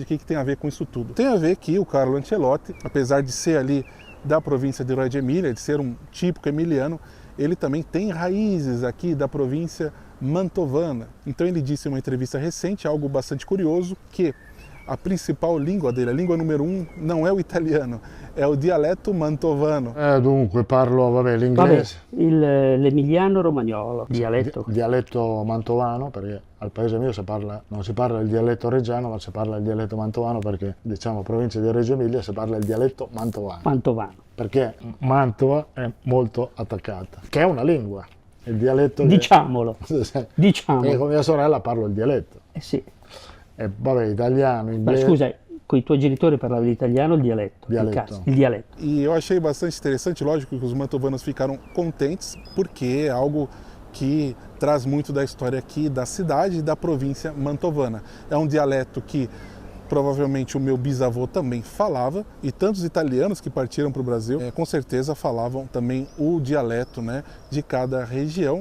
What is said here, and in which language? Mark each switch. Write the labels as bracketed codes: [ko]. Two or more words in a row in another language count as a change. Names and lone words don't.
[pt] O que tem a ver com isso tudo? Tem a ver que o Carlo Ancelotti, apesar de ser ali da província de Reggio Emilia, de ser um típico emiliano, ele também tem raízes aqui da província mantovana. Então ele disse em uma entrevista recente algo bastante curioso, que a principal língua dele, a língua número 1, não é o italiano, [it] è il dialetto mantovano. Dunque parlo, l'inglese. L'emiliano romagnolo, dialetto. Dialetto mantovano, perché al paese mio non si parla il dialetto reggiano, ma si parla il dialetto mantovano, perché diciamo provincia di Reggio Emilia si parla il dialetto mantovano. Mantovano. Perché Mantova è molto attaccata, che è una lingua. Il dialetto Diciamolo. Diciamolo. E con mia sorella parlo il dialetto. Sì. E vabbè, italiano, inglese. Ma scusa, con i tuoi genitori parlavi l'italiano o il dialetto? Il dialetto. [pt] E eu achei bastante interessante, lógico que os mantovanos ficaram contentes, porque é algo que traz muito da história aqui da cidade e da província mantovana. É um dialeto que provavelmente o meu bisavô também falava, e tantos italianos que partiram para o Brasil com certeza falavam também o dialeto, né, de cada região.